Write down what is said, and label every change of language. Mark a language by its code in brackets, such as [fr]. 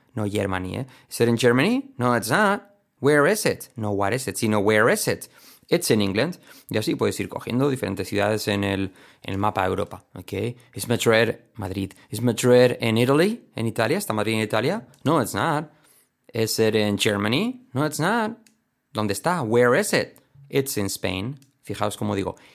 [en] No, Germany, Is it in Germany? No, it's not. Where is it? No, what is it, sino where is it? It's in England. [es] Y así puedes ir cogiendo diferentes ciudades en el mapa de Europa, ok. [en] Is Madrid, Madrid. Is Madrid in Italy? [es] En Italia, ¿está Madrid en Italia? [en] No, it's not. Is it in Germany? No, it's not. [es] ¿Dónde está? [en] Where is it? It's in Spain. [es] Fijaos cómo digo,